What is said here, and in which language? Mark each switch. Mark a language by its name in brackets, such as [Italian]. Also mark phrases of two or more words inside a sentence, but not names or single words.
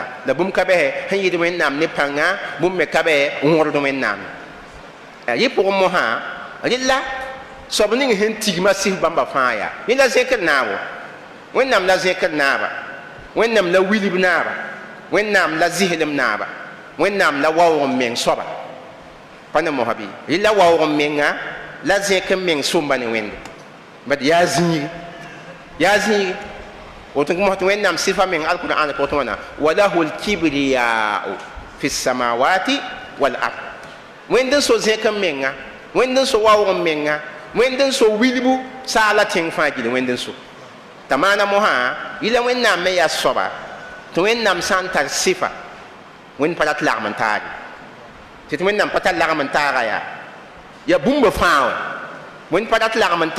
[Mossi] la bũmb ka bɛsɛ sẽn yɩɩd wẽnnaam ne pãnga bũmb me ka bɛ wõrd wẽnnaam yɩ pʋgẽ mosã rɩla soab ning sẽn tigma sɩs bãmba fãa yaa yẽ la zẽkr naabo wẽnnaam la zẽkr naaba wẽnnaam la wilb naaba wẽnnaam la zɩslem naaba wẽnnaam la waoog n meng soaba pa ne mosã bɩ rɩla waoog n menga la zẽk n meng sʋmba ne wẽnde bad yaa zĩige woto ko mohto wẽnnaam sɩfa meng alqur'ana pʋgẽ tɩ wãna [Arabic] وله الكبرياء في السماوات والأرض [Mossi] wẽnd n so zẽk n menga wẽnd n so waoog n menga wẽnd n so wilbu saala tẽng fãa gil wẽnd n so t'a maana mosã yɩla wẽnnaam me yaa soaba tɩ wẽnnaam sã n tar sɩfa wẽnd pa rat lagm n taage tɩ wẽnnaam pa tar lagm n taaga yaa bũmba fãa wã wẽnd pa rat lagm n